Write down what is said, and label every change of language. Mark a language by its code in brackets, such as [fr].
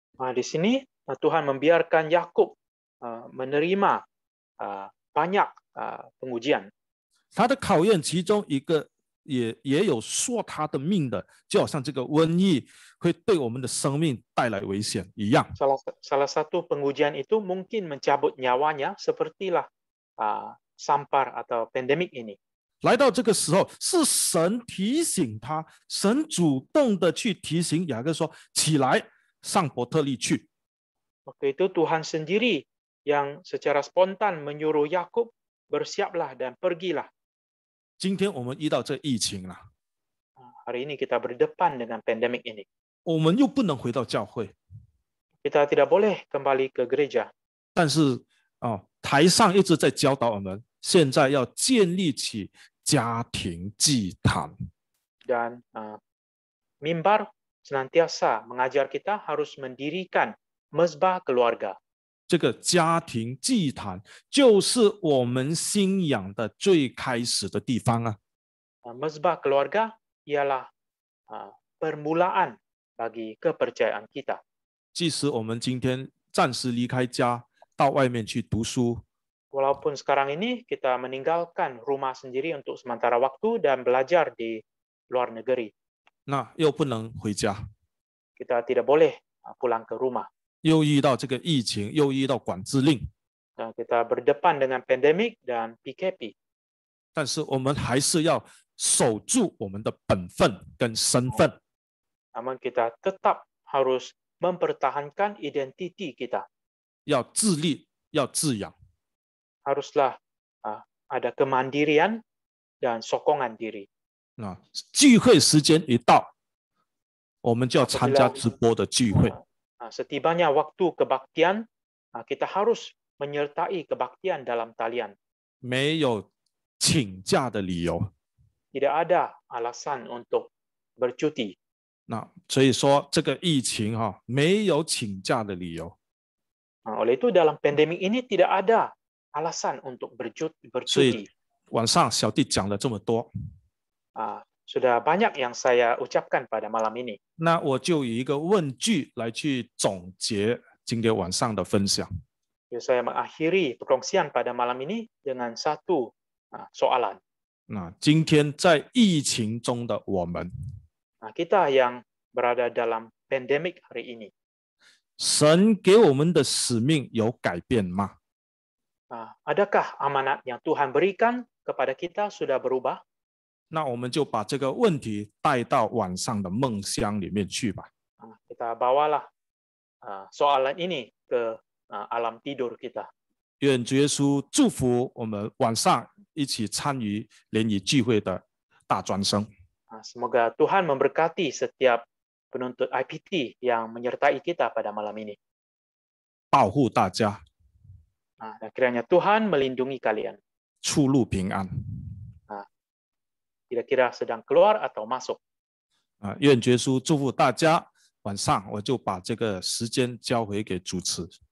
[ms] di sini Tuhan membiarkan Yakub menerima banyak pengujian. [zh] 他的考验其中一个也有说他的命的，就好像这个瘟疫会对我们的生命带来危险一样。 [ms] Salah satu pengujian itu mungkin mencabut nyawanya sepertilah sampar atau pandemik ini. [zh] 来到这个时候，是神提醒他，神主动的去提醒雅各说：“起来，上伯特利去。” [ms] Waktu itu Tuhan sendiri yang secara spontan menyuruh Yakub bersiaplah dan pergilah. [zh] 今天我们遇到这疫情了， [ms] Hari ini kita berdepan dengan pandemik ini. [zh] 我们又不能回到教会， [ms] Kita tidak boleh kembali ke gereja. [zh] 但是台上一直在教导我们，现在要建立起家庭祭坛。 [ms] Dan mimbar senantiasa mengajar kita harus mendirikan mezbah keluarga. [zh] 这个家庭祭坛就是我们信仰的最开始的地方啊。 [ms] Mezbah keluarga ialah permulaan bagi kepercayaan kita. [zh] 即使我们今天暂时离开家，到外面去读书， [ms] Walaupun sekarang ini kita meninggalkan rumah sendiri untuk sementara waktu dan belajar di luar negeri, [zh] 那又不能回家， [ms] kita tidak boleh pulang ke rumah. [zh] 又遇到这个疫情，又遇到管制令， [ms] Dan kita berdepan dengan pandemik dan PKP. [zh] 但是我们还是要守住我们的本分跟身份。 [ms] Namun kita tetap harus mempertahankan identiti kita. [zh] 要自立，要自养。 [ms] Haruslah ada kemandirian dan sokongan diri. [zh] 聚会时间一到，我们就要参加直播的聚会。 [ms] Setibanya waktu kebaktian, kita harus menyertai kebaktian dalam talian. [zh] 没有请假的理由。 [ms] Tidak ada alasan untuk bercuti. [zh] 所以说这个疫情没有请假的理由。 [ms] Oleh itu dalam pandemik ini tidak ada alasan untuk bercuti. [zh] 所以晚上小弟讲了这么多。 [ms] Sudah banyak yang saya ucapkan pada malam ini. [zh] 那我就以一个问句来去总结今天晚上的分享。 [ms] Saya mengakhiri perkongsian pada malam ini dengan satu soalan. [zh] 今天在疫情中的我们， [ms] Kita yang berada dalam pandemik hari ini, [zh] 神给我们的使命有改变吗？ [ms] adakah amanat yang Tuhan berikan kepada kita sudah berubah? [zh] 那我们就把这个问题带到晚上的梦乡里面去吧。 [ms] Kita bawalah soalan ini ke alam tidur kita. [zh] 愿主耶稣祝福我们晚上一起参与联谊聚会的大专生。 [ms] Semoga Tuhan memberkati setiap penuntut IPT yang menyertai kita pada malam ini. [zh] 保护大家， [ms] Dan kiranya Tuhan melindungi kalian. [zh] 出入平安。 [ms] Kira-kira sedang keluar atau masuk. [zh] 愿主耶稣祝福大家。晚上我就把这个时间交回给主持。